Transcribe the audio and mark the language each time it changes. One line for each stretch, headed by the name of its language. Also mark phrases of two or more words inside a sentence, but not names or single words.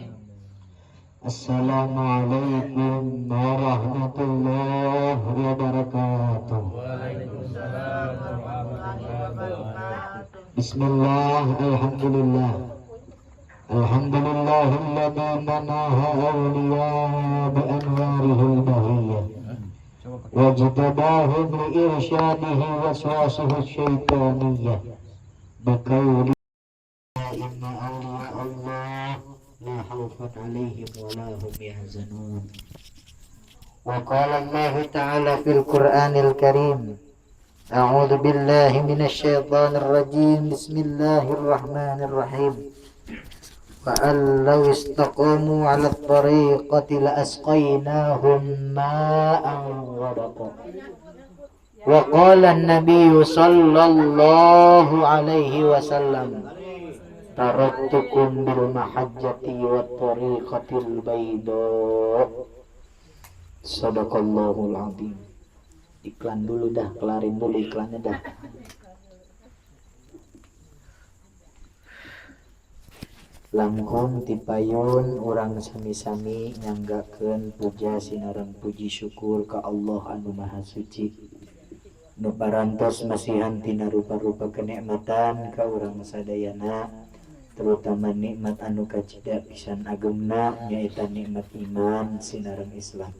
Arabic: السلام عليكم ورحمة الله وبركاته. وعليكم السلام ورحمة الله وبركاته. بسم الله، الحمد لله. الحمد لله الذي منح أولياءه بأنواره البهية واجتباهم لإرشاده ووساوسه الشيطانية بقوله إن أولياء الله لا خوف عليهم ولا هم يحزنون. وقال الله تعالى في القرآن الكريم أعوذ بالله من الشيطان الرجيم بسم الله الرحمن الرحيم فَأَنْ لَوْ اسْتَقَامُوا عَلَى الطَّرِيقَةِ لَأَسْقَيْنَاهُمْ مَاءً غَدَقًا. وَقَالَ النَّبِيُّ صَلَّى اللَّهُ عَلَيْهِ وَسَلَّمَ تَرَكْتُكُمْ بِالْمَحَجَّةِ وَالطَّرِيقَةِ الْبَيْضَاءِ. صدق الله العظيم.
Indonesian: Iklan dulu dah, kelarin dulu iklannya dah.
Sundanese: Langkung tipayun orang sami-sami nyanggakeun puja sinareng puji syukur ka Allah anu Maha Suci nu parantos masihan tina rupa-rupa kenikmatan ka urang sadayana, terutama nikmat anu kacida pisan agemna nyaeta nikmat iman sinareng Islam.